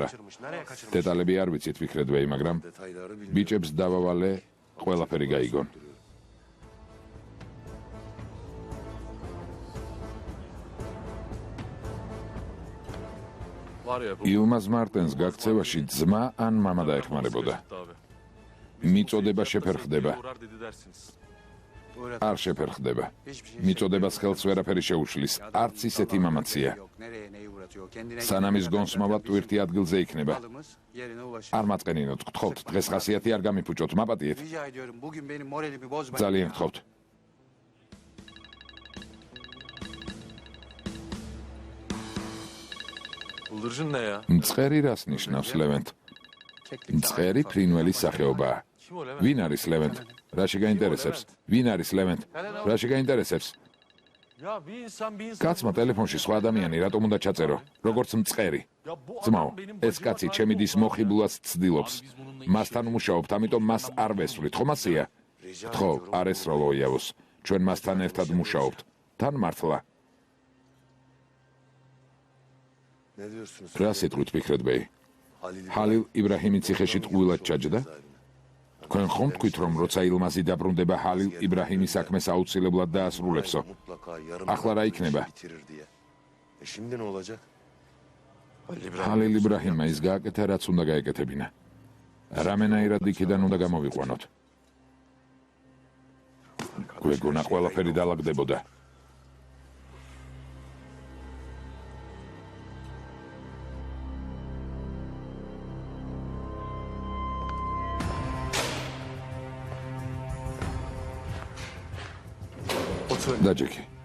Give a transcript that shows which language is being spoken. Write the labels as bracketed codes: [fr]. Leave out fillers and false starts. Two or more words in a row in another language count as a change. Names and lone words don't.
[tr] Nereye kaçırmış? [ka] დეტალები არ ვიცით ვიქრედვეი, მაგრამ [tr] Detayları bilmiyorum. [ka] ბიჭებს დავავალე, ყველაფერი გაიგონ. [tr] Var ya bu. [ka] ილმაზ მარტენს გაქცევაში ძმა ან მამა დაეხმარებოდა. [tr] Abi. [ka] მიწოდება შეფერხდება. [tr] Uğrar dedi dersiniz. [ka] არ შეფერხდება. [tr] Hiçbir şey [ka] მიწოდებას ხელს ვერაფერი შეუშლის. არც ისეთი მამაცია. [tr] yok. Nereye neyi uğratıyor? Kendine [ka] სანამ ის გონსმავა ტვირთი ადგილზე იქნება. [tr] Balımız yerine ulaşıyor. [ka] არ მაწყენინოთ, გთხოვთ, დღეს ხასიათი არ გამიფუჭოთ, მაპატიეთ. [tr] Rica ediyorum bugün benim moralimi bozmayın. [ka] ძალიან გთხოვთ. [tr] Bıldırcın ne ya? [ka] მწყერი რას ნიშნავს, ლევენტ? მწყერი ფრინველის სახეობაა. [tr] Kim o Levent? [ka] ვინ არის ლევენტ? რა შეგაინტერესებს? ვინ არის ლევენტ? რა შეგაინტერესებს? [tr] Ya bir insan bir insan. [ka] კაცმა ტელეფონში სხვა ადამიანი რატომ უნდა ჩაწერო? როგორც მწყერი. [tr] Ya bu [ka] ძმაო, [tr] adam benim [ka] ეს [tr] bacıma [ka] კაცი [tr] sahip [ka] ჩემი [tr] oldu. [ka] დის მოხიბლას ცდილობს. [tr] Biz bununla [ka] მასთან ვმუშაობთ, ამიტომ მას არ ვესვრით, ხომ ასეა? ხო, არ ესროლო იავოს. ჩვენ მასთან ერთად ვმუშაობთ. თან მართლა. [tr] Ne diyorsunuz? [ka] რა სიტყვით ვიქრედბეი? [tr] Halil [ka] ჰალილ იბრაჰიმი ციხეში ტყუილად ჩაჯდა? თქვენ ხომ თქვით, რომ როცა ილმაზი დაბრუნდება, ჰალილ იბრაჰიმის საქმეს აუცილებლად დაასრულებსო? [tr] mutlaka yarım [ka] ახლა რა იქნება. [tr] bitirir diye. Şimdi ne olacak? [ka] ჰალილ იბრაჰიმმა ის გააკეთა, რაც უნდა გაეკეთებინა. რამენაირად იქიდან უნდა გამოვიყვანოთ. გვეგონა ყველაფერი დაალაგდებოდა. დაჯექი.